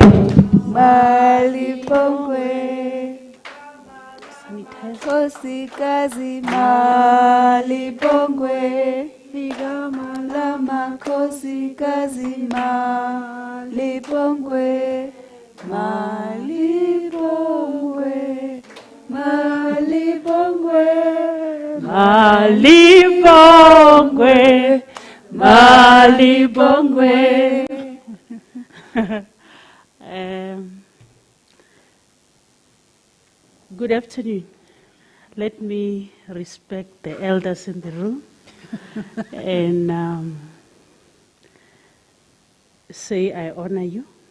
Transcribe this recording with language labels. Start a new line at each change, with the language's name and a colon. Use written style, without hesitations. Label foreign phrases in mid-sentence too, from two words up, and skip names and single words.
Zulu: malibongwe kosikazi malibongwe igama lama kosikazi malibongwe malibongwe malibongwe malibongwe malibongwe.
English: Good afternoon. Let me respect the elders in the room and say I honor you.